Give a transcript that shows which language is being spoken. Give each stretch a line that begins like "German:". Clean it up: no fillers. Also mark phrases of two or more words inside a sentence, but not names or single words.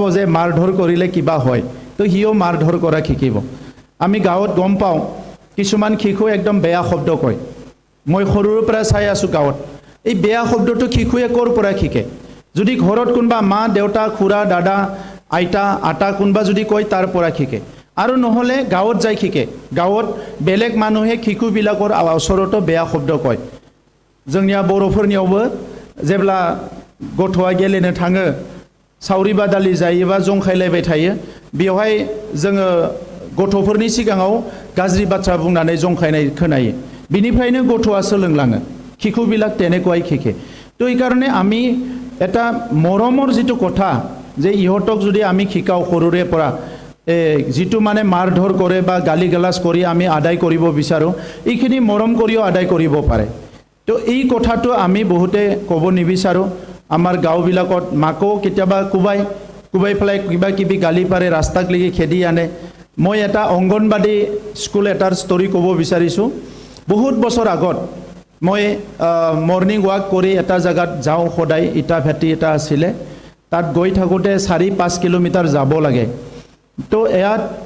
Assamese: যে মাৰধৰ কৰিলে কিবা হয় তো হিও মাৰধৰ কৰা শিকিব আমি গাঁৱত গম পাওঁ কিছুমান শিশু একদম বেয়া শব্দ কয় মই সৰুৰ পৰা চাই আছো গাঁৱত এই বেয়া শব্দটো শিশুৱে কৰ পৰা শিকে যদি ঘৰত কোনবা মা দেউতা খুৰা দাদা আইতা আটা কোনবা যদি কয় তাৰ পৰা শিকে আৰু নহলে গাঁৱত যাই শিকে গাঁৱত বেলেগ মানুহে শিশুবিলাকৰ ওচৰতো বেয়া শব্দ কয়
Bodo: जोंनिया बर'फोरनियावबो जेब्ला गथ'आ गेलेनो थाङो सावरि बादालि जायोबा जंखायलायबाय थायो बेवहाय जोङो गथ'फोरनि सिगाङाव गाज्रि बाथ्रा बुंनानै जंखायनाय खोनायो बिनिफ्रायनो गथ'आ सोलोंलाङो
Assamese: শিশুবিলাক তেনেকুৱাই শিকে তো এই কাৰণে আমি এটা মৰমৰ যেটো কথা যে ইহঁতক যদি আমি শিকাও সৰুৰে পৰা যেটো মানে মাৰধৰ কৰে বা গালি গালাজ কৰি আমি আদায় কৰিব বিচাৰো এইখিনি মৰম কৰিও আদায় কৰিব পাৰে তো এই কথাটো আমি বহুতে ক'ব নিবিচাৰো আমাৰ গাঁওবিলাকত মাকো কেতিয়াবা কুবাই ফেলাই কিবা কিবি গালি পাৰে ৰাস্তাক লাগি খেদি আনে মই এটা অংগনবাদী স্কুল এটাৰ ষ্টৰী ক'ব বিচাৰিছোঁ বহুত বছৰ আগত মই মৰ্নিং ৱাক কৰি এটা জায়গাত যাওঁ সদায় ইটা ভেটি এটা আছিলে তাত গৈ থাকোঁতে 4-5 কিলোমিটাৰ যাব লাগে তো ইয়াত